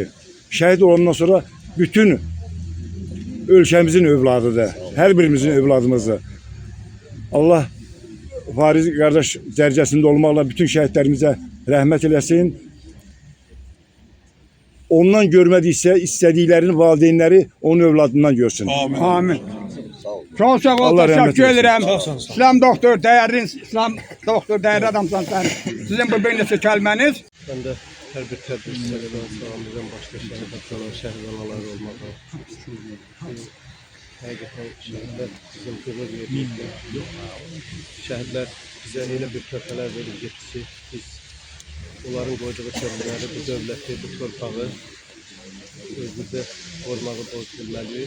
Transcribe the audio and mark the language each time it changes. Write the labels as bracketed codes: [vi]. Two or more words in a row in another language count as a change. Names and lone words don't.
[az] Şəhid olandan sonra bütün ölkəmizin övladıdır. Hər birimizin övladımızdır. Allah Fariz qardaş dərəcəsində olmaqla bütün şəhidlərimizə rəhmət eləsin. Ondan görmədiksə istədiklərini valideynləri onun övladından görsün. Amin. [tr] Çok sağ ol, teşekkür ederim. İslam doktor, değerli İslam doktor, değerli adamsan sen. [az] Sizin bu bir neçə kəlməniz. [tr] Ben de [az] her bir təbrik salamlayıram başqa şəhidlər qalan şəhid anaları olmağa. Həqiqətən şəhidlər bizim qürur verir. Şəhidlər bizə elə bir töhfələr verib getdi ki, biz onların qoyduğu sözləri, bu dövləti, bu torpağı özümüzdə qorumağı borc bilməliyik.